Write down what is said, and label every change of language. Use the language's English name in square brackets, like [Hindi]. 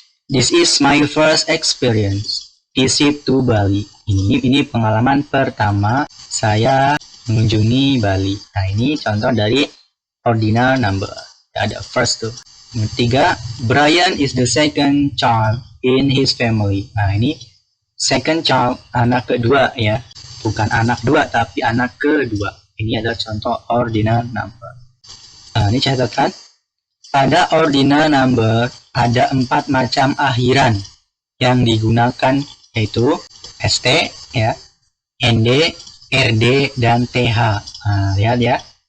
[English] This is my first experience visit to Bali. [Indonesian] Ini pengalaman pertama saya mengunjungi Bali. Nah, ini contoh dari ordinal number. Ya, ada first tuh. Yang ketiga, [English] Brian is the second child in his family. [Indonesian] Nah, ini second child, anak kedua ya. Bukan anak dua, tapi anak kedua. Ini adalah contoh ordinal number. Nah, ini catatan. Pada ordinal number ada 4 macam akhiran yang digunakan, yaitu ST, ya, ND, RD, dan TH. Nah, lihat ya.